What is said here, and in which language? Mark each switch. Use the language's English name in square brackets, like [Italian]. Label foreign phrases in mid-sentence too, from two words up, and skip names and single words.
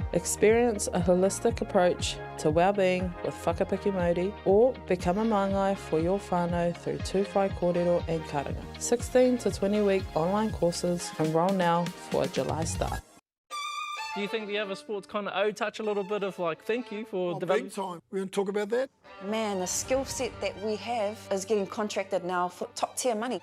[English] Experience a holistic approach to well-being with Whakapiki Māori, or become a māngai for your whānau through [Māori] tūwhai kōrero [English] and karanga. 16 to 20 week online courses. Enroll now for a July start. Do you think the other sports kind of owe touch a little bit of like thank you for developing? Big time. We're going to talk about that. Man, the skill set that we have is getting contracted now for top tier money.